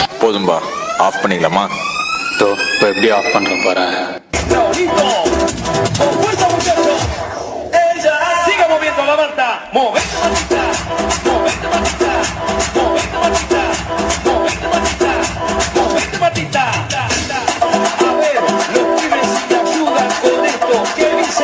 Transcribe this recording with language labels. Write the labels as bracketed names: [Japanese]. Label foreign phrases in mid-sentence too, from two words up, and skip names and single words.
[Tamil] போதும்பா, ஆஃப் பண்ணிக்கலாமா? இப்போ எப்படி ஆஃப் பண்றேன் பாரு. [Spanish] Siga moviendo la banda, movete matita, movete matita, movete matita, movete matita, movete matita. A ver, los pibes si ayudan con esto, ¿qué dice?